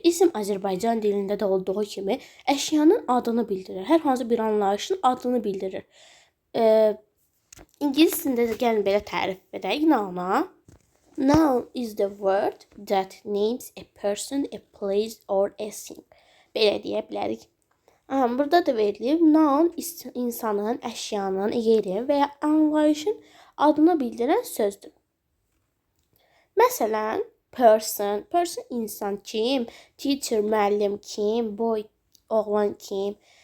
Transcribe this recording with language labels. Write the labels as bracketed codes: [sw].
[az] İsim Azərbaycan dilində də olduğu kimi əşyanın adını bildirir. Hər hansı bir anlayışın adını bildirir. İngiliscə də gəlin belə tərif edək nouna. [en] Noun is the word that names a person, a place or a thing. [az] Belə deyə bilərik. Burada da verilib, noun insanın, əşyanın, yerin və ya anlayışın adını bildirən sözdür. Məsələn, person insan kim, teacher müəllim kim, boy oğlan kim.